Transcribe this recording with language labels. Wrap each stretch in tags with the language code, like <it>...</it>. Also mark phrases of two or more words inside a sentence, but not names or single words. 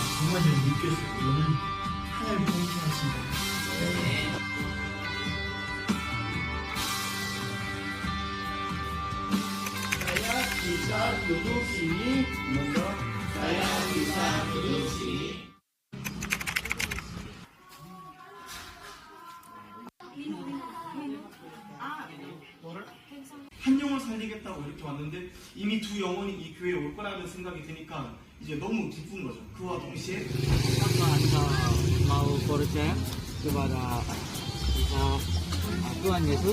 <ko>정말 제가 느꼈어요. 이거는 하나님 통치하신 거.</ko> <id>saya bisa duduk sini, monggo. Saya bisa duduk sini.</id> <ko>한 영을 살리겠다고 이렇게 왔는데 이미 두 영혼이 이 교회에 올 거라는 생각이 드니까 이제 너무 기쁜 거죠. 그와 동시에</ko> <id>Apa Anda mau percaya kepada Tuhan Yesus?</id>